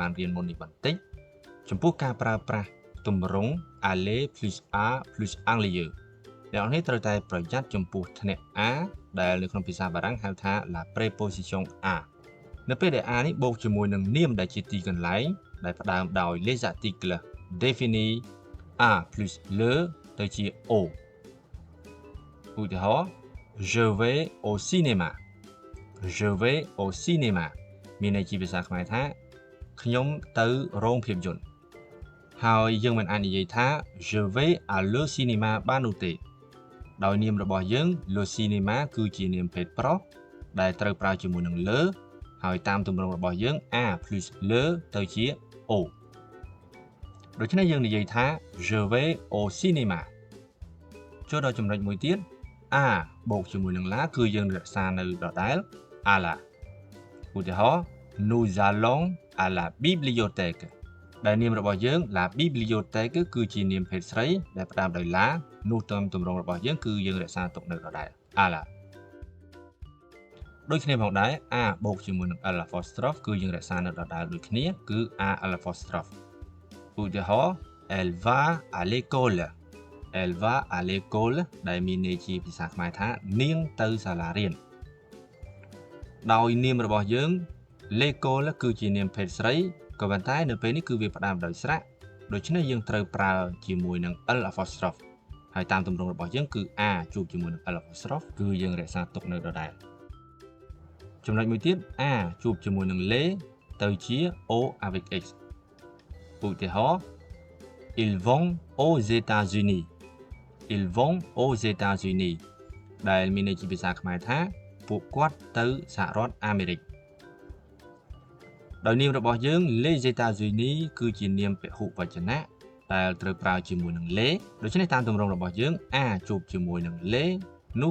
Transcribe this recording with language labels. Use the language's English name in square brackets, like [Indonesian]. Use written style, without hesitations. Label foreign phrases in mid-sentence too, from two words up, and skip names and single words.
[Khmer] បានរៀនមុននេះបន្តិចចំពោះការប្រើប្រាស់ទម្រង់ [French] aller plus à plus en lieu [Khmer] អ្នកនរត្រូវតែប្រយ័ត្នចំពោះធ្នាក់ a ដែលនៅក្នុងភាសាបារាំងហៅថា [French] la préposition à [Khmer] នៅពេលដែល a នេះបូកជាមួយនឹងនាមដែលជាទីកន្លែងដែលផ្ដើមដោយ [French] les articles définis à plus le [Khmer] ទៅជា au ឧទាហរណ៍ [French] je vais au cinéma [Khmer] មានន័យជាភាសាខ្មែរថាខ្ញុំទៅរោងភាពយន្តហើយយើងមិនអាចនិយាយថា [French] je vais à le cinéma [Khmer] បាននោះទេដោយនាមរបស់យើង [French] le cinéma [Khmer] គឺជានាមភេទប្រុសដែលត្រូវប្រើជាមួយនឹង le ហើយតាមទម្រង់របស់យើង [French] a plus le [Khmer] ទៅជា o ដូច្នេះយើង និយាយថា [French] je vais au cinéma [Khmer] ចូលដល់ចំណុចមួយទៀត a បូកជាមួយនឹង la គឺយើងរក្សានៅដដែល [French] à la [Khmer] ឧទាហរណ៍ [French] nous allons à la bibliothèque [Khmer] ដែលនាមរបស់យើង [French] la bibliothèque [Khmer] គឺជានាមភេទស្រីដែលផ្ដើមដោយ la នោះតាមទម្រង់របស់យើងគឺយើងរក្សាទុកនៅដដែល [French] à la [Khmer] ដូចគ្នាផងដែរ a បូកជាមួយនឹង [French] l apostrophe [Khmer] គឺយើងរក្សានៅដដែលដូចគ្នាគឺ [French] a l apostrophe [Khmer] ឧទាហរណ៍ [French] elle va à l'école elle va à l'école [Khmer] ដែលមានន័យជាភាសាខ្មែរថានាងទៅសាលារៀនដោយនាមរបស់យើង l'école គឺជានាមភេទស្រីក៏ប៉ុន្តែនៅពេលនេះគឺវាផ្ដើមដោយស្រៈដូច្នេះយើងត្រូវប្រើជាមួយនឹង l apostrophe ហើយតាមទម្រង់របស់យើងគឺ a ជួបជាមួយនឹង [French] l apostrophe [Khmer] គឺយើងរក្សាទុកនៅដដែលចំណុចមួយទៀត a ជួបជាមួយនឹង le ទៅជា [French] o avec x [Khmer] ឧទាហរណ៍ [French] ils vont aux États-Unis ils vont aux États-Unis [Khmer] ដែលមានន័យជាភាសាខ្មែរថាពួក គាត់ទៅសហរដ្ឋអាមេរិកដោយនាមរបស់យើង [French] les États-Unis [Khmer] គឺជានាមពហុវចនៈដែលត្រូវប្រើជាមួយនឹង les ដូច្នេះតាមទម្រង់របស់យើង a ជួបជាមួយនឹង les នោះ